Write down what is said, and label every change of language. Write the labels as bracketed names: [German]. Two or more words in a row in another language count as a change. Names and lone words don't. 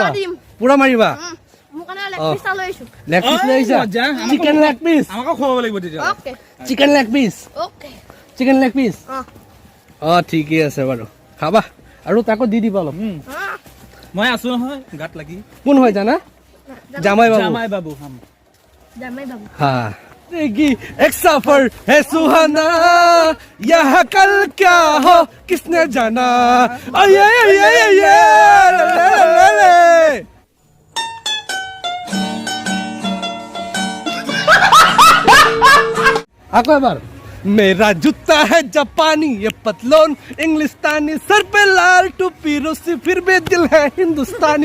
[Assamese] পুৰা মাৰিবা? [English] leg piece [Assamese] লৈ আহিছা? [English] chicken leg piece? chicken leg piece? chicken leg piece? [Assamese] অ' ঠিকেই আছে বাৰু, খাবা আৰু তাকো দি দিবা অলপ। মই আছো নহয় গাত লাগি। কোন হয় জানা? জামাই বাবু। [Hindi] हाँ एक सफर है सुहाना, यह कल क्या हो किसने जाना। आपको एक बार, मेरा जूता है जापानी, ये पतलोन इंग्लिस्तानी, सर पे लाल टोपी रूसी, फिर भी दिल है हिंदुस्तानी।